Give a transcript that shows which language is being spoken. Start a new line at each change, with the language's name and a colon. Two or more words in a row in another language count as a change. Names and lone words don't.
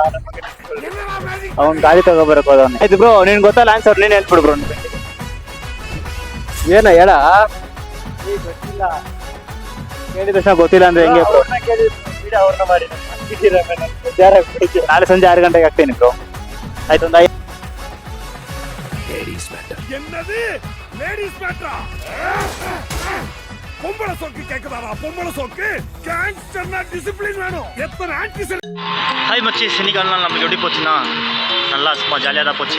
Kannada: ಅವ್ನು ಗಾಡಿ ತಗೋಬರಕ್ ಹೋದವನು. ಆಯ್ತು ಬ್ರೋ, ನೀನ್ ಗೊತ್ತಲ್ಲ ಆನ್ಸರ್, ನೀನ್ ಹೇಳ್ಬಿಡು ಬ್ರೋ. ಏನ ಹೇಳ ಗೊತ್ತಿಲ್ಲ, ಕೇಳಿದ ತಕ್ಷಣ ಗೊತ್ತಿಲ್ಲ ಅಂದ್ರೆ ಹೆಂಗೆ ಬ್ರೋ? ನಾಳೆ ಸಂಜೆ 6 ಗಂಟೆಗೆ ಆಗ್ತೇನೆ ಬ್ರೋ. ಆಯ್ತು ಒಂದು
Tamil: என்னது லேடிஸ் மேட்டரா? பொம்பளை சோக்கு கேக்குதாடா? பொம்பளை சோக்கு கேங்ஸ்டர்னா டிசிப்ளின் வேணும். எத்தனை ஆன்டி ஹாய் மச்சி, இன்னைக்கு நம்மளுக்கு எப்படி போச்சுன்னா நல்லா சும்மா ஜாலியாக தான் போச்சு.